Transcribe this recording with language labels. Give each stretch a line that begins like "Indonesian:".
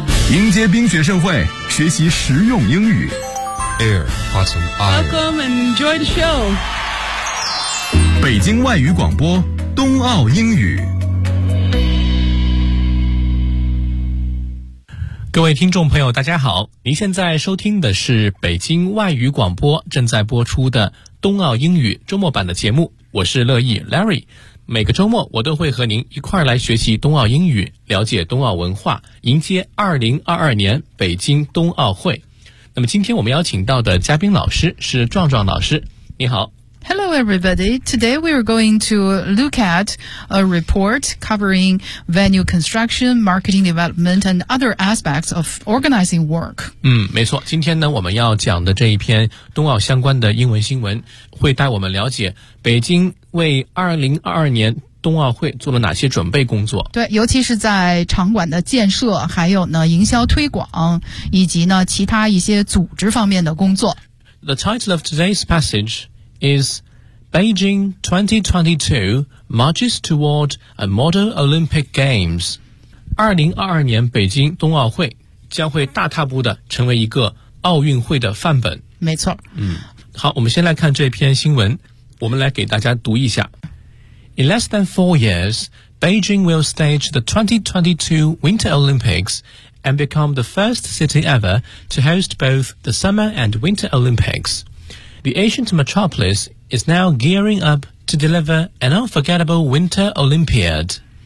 Chinese: 迎接冰雪盛会，学习实用英语。
English: Air, Autumn, Iron. Welcome and enjoy the show.
Chinese: 北京外语广播，冬奥英语。各位听众朋友，大家好，您现在收听的是北京外语广播正在播出的冬奥英语周末版的节目，我是乐意 Larry。每个周末我都会和您一块儿来学习冬奥英语，了解冬奥文化，迎接2022年北京冬奥会。那么今天我们邀请到的嘉宾老师是壮壮老师，你好。
English: Hello everybody, today we are going to look at a report covering venue construction, marketing development and other aspects of organizing work.
Chinese: 没错，今天呢我们要讲的这一篇冬奥相关的英文新闻会带我们了解北京为2022年冬奥会做了哪些准备工作。对，尤其是在场馆的建设，还有呢营销推广，以及呢其他一些组织方面的工作。
English: The title of today's passageis Beijing 2022 marches toward a modern Olympic Games.
Chinese: 2022年北京冬奥会将会大踏步的成为一个奥运会的范本。没错。好，我们先来看这篇新闻，我们来给大家读一下。
English: In less than 4 years, Beijing will stage the 2022 Winter Olympics and become the first city ever to host both the Summer and Winter Olympics. The ancient metropolis is now gearing up to deliver an unforgettable Winter Olympiad.